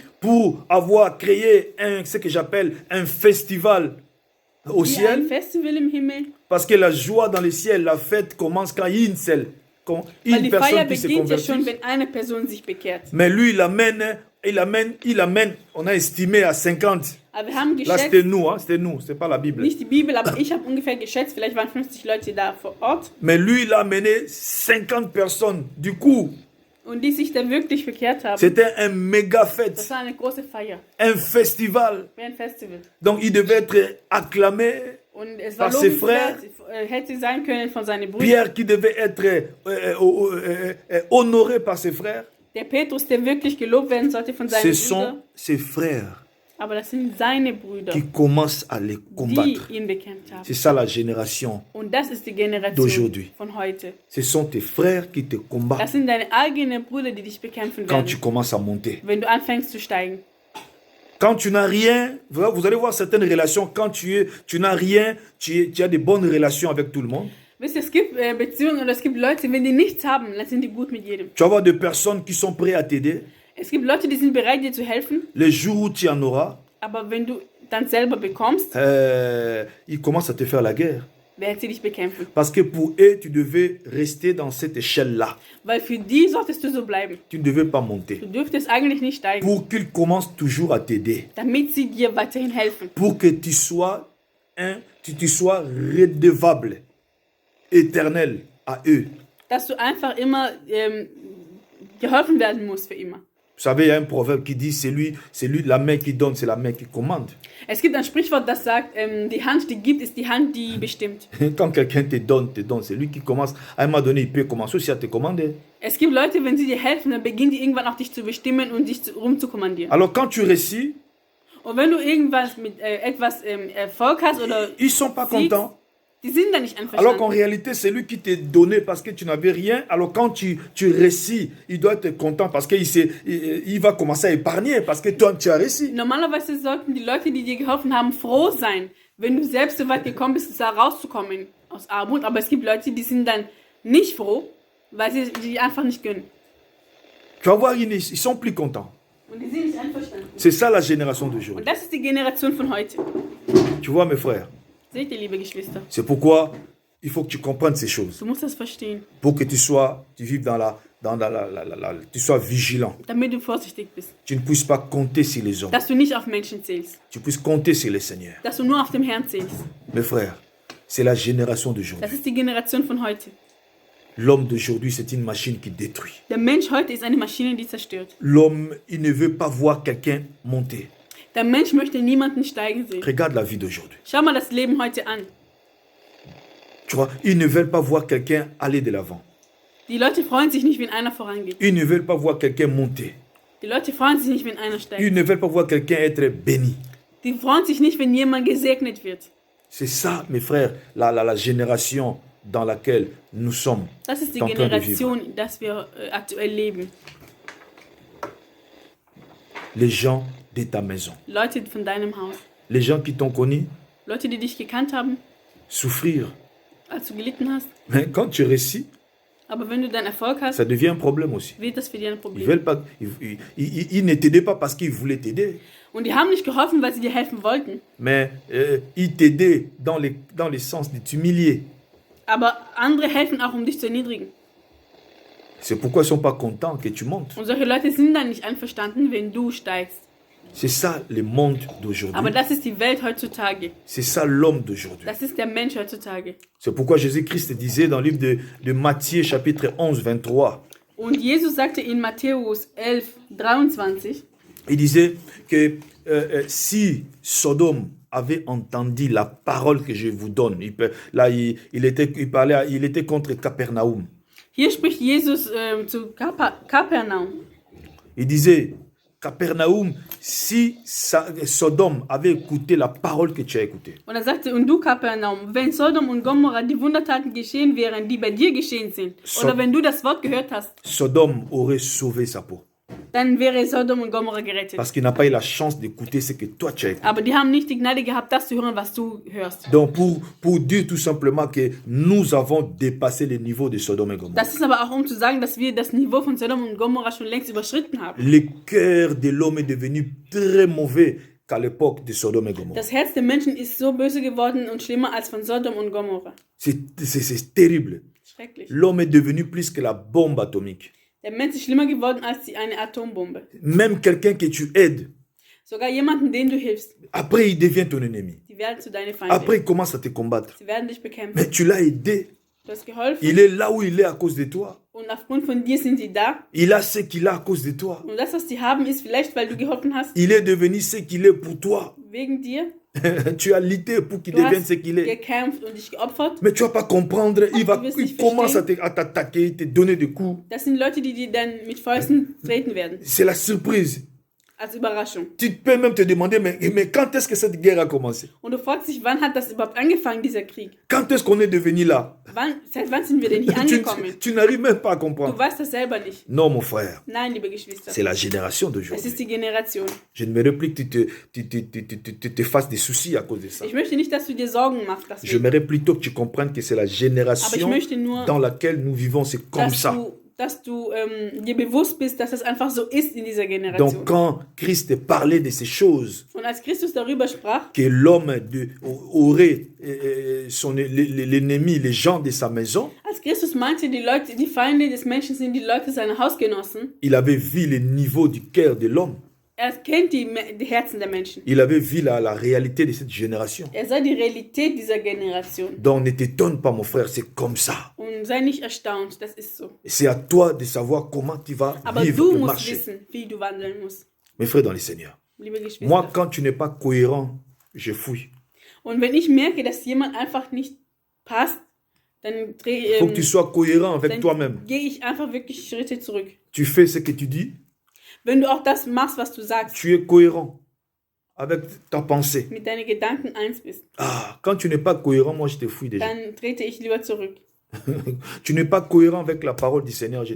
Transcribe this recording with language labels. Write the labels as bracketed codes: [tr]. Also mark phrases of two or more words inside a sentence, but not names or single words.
[fr] pour avoir créé ce que j'appelle un festival au [de] wie ein [fr] ciel, [de] Festival im Himmel, [fr] parce que la joie dans le ciel, la fête commence quand [de] weil [fr] une [de] die Feier [fr] personne qui se [de] beginnt ja schon, [fr] convertit. [de] wenn eine Person sich bekehrt. [fr] Mais lui, il amène il amène, on a estimé à 50. [de] Aber wir haben [fr] Là, [de] geschätzt, [fr] c'était nous, c'est pas la Bible. [de] nicht die Bibel, aber ich habe ungefähr geschätzt, vielleicht waren 50 Leute da vor Ort [fr] Mais lui, il a amené 50 personnes. Du coup, [de] und die sich da wirklich bekehrt haben. [fr] c'était un méga [de] Das [fr] fête, [de] war eine große Feier, [fr] un festival. [de] wie ein Festival. [fr] Donc, il devait être acclamé. [de] Und es war [fr] Par ses [de] lobenswert, hätte sein können von seinen Brüdern. [fr] Pierre qui devait être honoré par ses frères. [de] Der Petrus, der wirklich gelobt werden sollte von seinen [fr] Ce [de] Brüdern. [fr] sont ses frères [de] Aber das sind seine Brüder, [fr] qui commencent à les [de] die [fr] combattre. [de] ihn bekämpft haben. [fr] C'est ça la génération. [de] Und das ist die Generation [fr] d'aujourd'hui. [de] von heute. [fr] Ce sont tes frères qui te combattent [de] Das sind deine eigenen Brüder, die dich bekämpfen [fr] quand [de] werden, [fr] tu commences à monter. [de] wenn du anfängst zu steigen. [fr] Quand tu n'as rien, vous allez voir certaines relations, quand tu n'as rien, tu as des bonnes relations avec tout le monde. [de] Wisst ihr, es gibt Beziehungen oder es gibt Leute, wenn die nichts haben, dann sind die gut mit jedem. [fr] Tu vas avoir des personnes qui sont prêtes à t'aider. [de] Es gibt Leute, die sind bereit, dir zu helfen, [fr] Les jours où tu en auras, [de] aber wenn du dann selber bekommst, [fr] ils commencent à te faire la guerre. [de] werden sie dich bekämpfen. [fr] Parce que pour eux, tu devais rester dans cette échelle-là. [de] Weil für die solltest du so bleiben. [fr] Tu ne devais pas monter. [de] Du dürftest eigentlich nicht steigen, [fr] Pour qu'ils commencent toujours à t'aider. [de] damit sie dir weiterhin helfen. [fr] Pour que tu sois, tu sois redevable, éternel à eux. [de] Dass du einfach immer geholfen werden musst für immer. [fr] Vous savez, il y a un proverbe qui dit, c'est lui, la main qui donne, c'est la main qui commande. [de] Es gibt ein Sprichwort, das sagt, die Hand, die gibt, ist die Hand, die bestimmt. [fr] Quand quelqu'un te donne, c'est lui qui commence. À un moment donné, il peut commencer aussi à te commander. [de] Es gibt Leute, wenn sie dir helfen, dann beginnen die irgendwann auch dich zu bestimmen und dich rumzukommandieren. [fr] Alors quand tu réussis, [de] Und wenn du irgendwas mit etwas Erfolg hast oder [fr] ils sont pas [de] siegst, [fr] contents. [de] die sind da nicht [fr] Alors qu'en [de] einverstanden. [fr] réalité, c'est lui qui t'a donné parce que tu n'avais rien. Alors quand tu réussis, il doit être content parce qu'il va commencer à épargner parce que toi, tu as réussi. [de] Normalerweise sollten die Leute, die dir geholfen haben, froh sein, wenn du selbst so weit gekommen bist, da rauszukommen aus Armut. Aber es gibt Leute, die sind dann nicht froh, weil sie die einfach nicht gönnen. [fr] Tu vas voir, ils sont plus contents. [de] Und die sind nicht einverstanden. [fr] C'est ça la génération d'aujourd'hui. [de] Und das ist die Generation von heute. [fr] Tu vois, mes frères, [de] Seht ihr, liebe Geschwister? [fr] c'est pourquoi il faut que tu comprennes ces choses. [de] Du musst das verstehen, [fr] Pour que tu vives tu sois vigilant. [de] damit du vorsichtig bist. [fr] Tu ne puisses pas compter sur les hommes. [de] Dass du nicht auf Menschen zählst. [fr] Tu puisses compter sur le Seigneur. [de] Dass du nur auf dem Herrn zählst. [fr] Mes frères, c'est la génération d'aujourd'hui. [de] Das ist die Generation von heute. [fr] L'homme d'aujourd'hui, c'est une machine qui détruit. [de] Der Mensch heute ist eine Maschine, die zerstört. [fr] L'homme, il ne veut pas voir quelqu'un monter. [de] Der Mensch möchte niemanden steigen sehen. [fr] Regarde la vie d'aujourd'hui. [de] Schau mal das Leben heute an. [fr] Tu vois, ils ne veulent pas voir quelqu'un aller de l'avant. [de] Die Leute freuen sich nicht, wenn einer vorangeht. [fr] Ils ne veulent pas voir quelqu'un monter. [de] Die Leute freuen sich nicht, wenn einer [fr] Ils [de] steigt. [fr] ne veulent pas voir quelqu'un être béni. [de] Die freuen sich nicht, wenn jemand gesegnet wird. [fr] C'est ça, mes frères, la génération dans laquelle nous sommes [de] Das ist die [fr] en train de vivre. [de] Generation, in der wir aktuell leben. [fr] Les gens de ta maison, [de] Leute von deinem Haus. [fr] les gens qui t'ont connu, [de] Leute, die dich gekannt haben, [fr] souffrir. [de] als du gelitten hast. [fr] Mais quand tu réussis, [de] Aber wenn du dann Erfolg hast, [fr] ça devient un problème aussi. [de] wird das für dich ein [fr] Ils, [de] Problem. [fr] veulent pas, ils ne t'aidaient pas parce qu'ils voulaient t'aider, [de] Und die haben nicht geholfen, weil sie dir helfen wollten. [fr] mais ils t'aidaient dans le sens de t'humilier. [de] Aber andere helfen auch, um dich zu erniedrigen. [fr] C'est pourquoi ils ne sont pas contents que tu montes. [de] Und solche Leute sind dann nicht einverstanden, wenn du steigst. [fr] C'est ça le monde [de] Aber [fr] d'aujourd'hui. [de] das ist die Welt heutzutage. [fr] C'est ça l'homme d'aujourd'hui. [de] Das ist der Mensch heutzutage. [fr] C'est pourquoi Jésus-Christ disait dans le livre de Matthieu chapitre 11, 23, [de] Und Jesus sagte in Matthäus 11, 23, [fr] il disait que si Sodome avait entendu la parole que je vous donne, il était contre Capernaum. [de] hier spricht Jesus zu Kapernaum. [fr] Il disait, Capernaum, si Sodome avait écouté la parole que tu as écoutée, [de] Und er sagte, und du Kapernaum, wenn Sodom und Gomorra die Wundertaten geschehen wären, die bei dir geschehen sind, oder wenn du das Wort gehört hast, [fr] Sodome aurait sauvé sa peau. [de] dann wäre Sodom und Gomorra gerettet. [fr] Parce qu'il n'a pas eu la chance d'écouter ce que toi tu as écouté. [de] Aber die haben nicht die Gnade gehabt, das zu hören, was du hörst. [fr] Donc pour dire tout simplement que nous avons dépassé le niveau de Sodome et Gomorrhe. [de] Das ist aber auch, um zu sagen, dass wir das Niveau von Sodom und Gomorra schon längst überschritten haben. [fr] Le cœur de l'homme est devenu très mauvais qu'à l'époque de Sodome et Gomorrhe. [de] Das Herz der Menschen ist so böse geworden und schlimmer als von Sodom und Gomorra. [fr] C'est terrible. [de] Schrecklich. [fr] L'homme est devenu plus que la bombe atomique. [de] Der Mensch ist schlimmer geworden als eine Atombombe. [fr] Même quelqu'un que tu aides, [de] Sogar jemanden, den du hilfst, [fr] après il devient ton ennemi. [de] die werden zu deinen Feinden. [fr] Après il commence à te combattre. [de] Sie werden dich bekämpfen. [fr] Mais tu l'as aidé. [de] Du hast geholfen [fr] Il est là où il est à cause de toi. [de] und aufgrund von dir sind sie da. [fr] Il a ce qu'il a à cause de toi. [de] Und das, was sie haben, ist vielleicht, weil du geholfen hast, [fr] Il est devenu ce qu'il est pour toi. [de] wegen dir. [fr] Tu as lutté pour qu'il [de] Du [fr] devienne [de] hast [fr] ce qu'il est. [de] gekämpft und dich geopfert. [fr] Mais tu vas pas comprendre. [de] Du wirst [fr] Il [de] nicht [fr] commence à t'attaquer, te donner des coups. [de] Das sind Leute, die dir dann mit Fäusten treten werden. [fr] C'est la surprise. [de] Als Überraschung. [fr] Tu peux même te demander, mais quand est-ce que cette guerre a commencé? [de] Und du fragst dich, wann hat das überhaupt angefangen, dieser Krieg? [fr] Quand est-ce qu'on est devenu là? [de] Seit wann sind wir denn hier angekommen? [fr] Tu n'arrives même pas à [de] Du [fr] comprendre. [de] weißt das selber nicht. [fr] Non, mon frère. [de] Nein, liebe Geschwister. [fr] C'est la génération [de] Es [fr] d'aujourd'hui. [de] ist die Generation. [fr] Je ne me plus que tu te fasses des soucis à cause de ça. [de] Ich möchte nicht, dass du dir Sorgen machst, [fr] J'aimerais plutôt que tu comprennes que c'est la [de] aber ich [fr] génération [de] möchte nur, [fr] dans laquelle nous vivons. C'est comme ça. [de] dass du dir bewusst bist, dass das einfach so ist in dieser Generation. [fr] Donc quand Christ parlait de ces choses, [de] Und als Christus darüber sprach, [fr] que l'homme aurait l'ennemi, les gens de sa maison, [de] als Christus meinte, die Leute, die Feinde des Menschen sind die Leute seiner Hausgenossen, [fr] il avait vu le niveau du cœur de l'homme. [de] er kennt die Herzen der Menschen. [fr] Il avait vu la réalité de cette génération. [de] Er sah die Realität dieser Generation. [fr] Donc ne t'étonne pas, mon frère, c'est comme ça. [de] Und sei nicht erstaunt, das ist so. [fr] C'est à toi de savoir comment tu vas [de] Aber [fr] vivre [de] du [fr] et [de] musst [fr] marcher. [de] wissen, wie du wandeln musst, [fr] Mes frères dans le Seigneur. [de] liebe Geschwister. [fr] Moi, quand tu n'es pas cohérent, je fouille. [de] Und wenn ich merke, dass jemand einfach nicht passt, dann [fr] Il faut que tu sois cohérent avec toi-même. [de] gehe ich einfach wirklich Schritte zurück. [fr] Tu fais ce que tu dis, [de] Wenn du auch das machst, was du sagst, [fr] tu es cohérent avec ta pensée. [de] mit deinen Gedanken eins bist, [fr] Ah, quand tu n'es pas cohérent, moi je te fouille déjà. [de] dann trete ich lieber zurück. [fr] Tu n'es pas cohérent avec la parole du Seigneur, je te